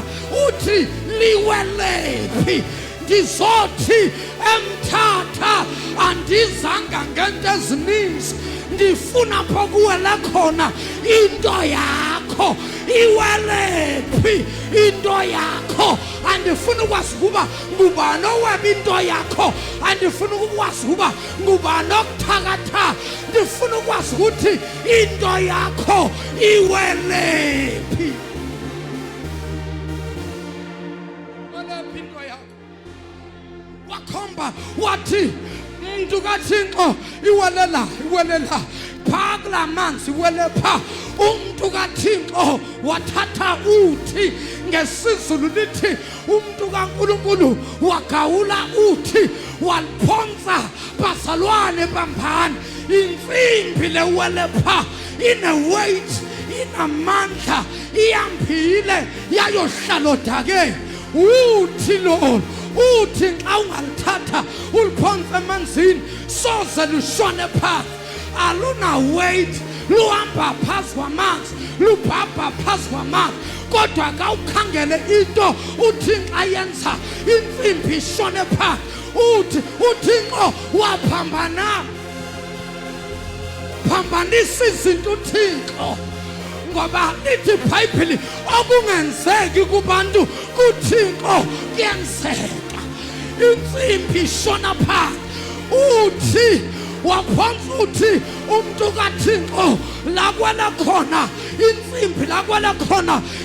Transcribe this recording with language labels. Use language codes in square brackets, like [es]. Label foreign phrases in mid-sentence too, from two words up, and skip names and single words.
[xh] uthi liwelephi ndizothi emthatha andizanga ngento ezininzi ndifuna apho kuwele khona into yakho iwelephi into yakho andifuna ukwazi ukuba ngubani oweba into yakho andifuna ukwazi ukuba ngubani okuthakatha ndifuna ukwazi ukuthi into yakho iwelephi welephi into yakho wakhomba wathi umuntu kaThixo iwelela pha kula manzi iwelepha umuntu kaThixo wathatha uthi ngesizulu lithi umuntu kaNkulunkulu wagawula uthi waliphonsa bazalwane bambani insimbi lewelepha ine-weight inamandla iyambile yayohlala odakeni uthi lo uthi xa ungalithatha uliphonse emanzini soze lushone phansi aluna weight luhamba phansi kwamanzi lubhabha phansi kwamanzi kodwa ka ukhangele into uthi xa yenza intsimbi ishone phansi uthi uThixo waphambana phambanisa izinto uThixo ngoba lithi iBhayibheli okungenzeki kubantu kuThixo kuyenzeka intsimbi ishona phansi uthi waphonsa uthi umuntu kaThixo la kwela khona intsimbi la kwela khona